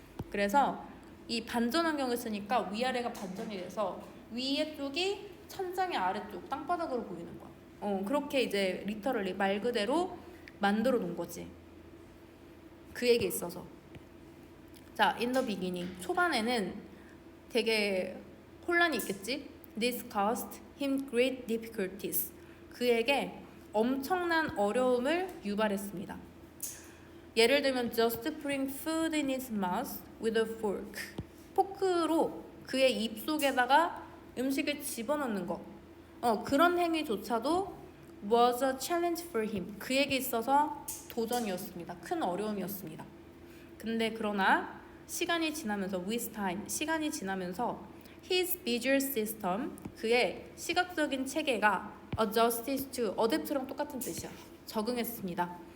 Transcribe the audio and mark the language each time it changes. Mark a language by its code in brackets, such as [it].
[ko] 그래서 이 반전 안경을 쓰니까 위아래가 반전이 돼서 위에 쪽이 천장의 아래쪽 땅바닥으로 보이는 거야. 그렇게 이제 리터럴리 말 그대로 만들어 놓은 거지. 그에게 있어서. 자, [en] in the beginning [ko] 초반에는 되게 혼란이 있겠지. [en] This caused him great difficulties. [ko] 그에게 엄청난 어려움을 유발했습니다. 예를 들면 [en] just putting food in his mouth with a fork. [ko] 포크로 그의 입속에다가 음식을 집어넣는 거. 그런 행위조차도 [en] was a challenge for him. [ko] 그에게 있어서 도전이었습니다. 큰 어려움이었습니다. 근데 그러나 시간이 지나면서 [en] with time, [ko] 시간이 지나면서 [en] his visual system, [ko] 그의 시각적인 체계가 [en] adjusted to, [ko] adapt랑 똑같은 뜻이야. 적응했습니다.